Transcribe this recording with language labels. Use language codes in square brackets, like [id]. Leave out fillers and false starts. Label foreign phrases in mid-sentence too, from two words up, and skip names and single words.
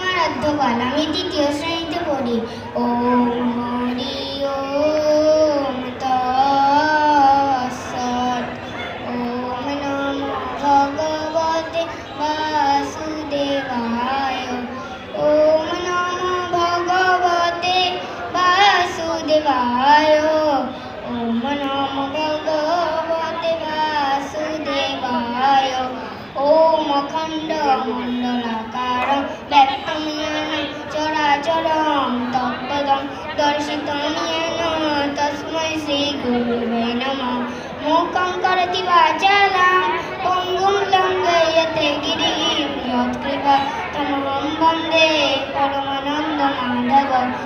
[bn] আদ্যকাল। আমি তৃতীয় শ্রেণীতে পড়ি। [sa] ওম হরি ওম তৎসৎ। ওম নমো ভগবতে বাসুদেবায়। ওম নমো ভগবতে বাসুদেবায়। ওম নমো ভগবতে বাসুদেবায়। ওম অখণ্ড মণ্ডলাকারং ব্যক্তং জ্ঞান চরাচরং তৎপদং দর্শিতং জ্ঞান তস্मै শ্রী গুরুবে নমঃ। মূকং করোতি বাচালাং পঙ্গুং লঙ্ঘয়তে গিরিম যৎকৃপাতমহং বন্দে পরমানন্দমাধবং।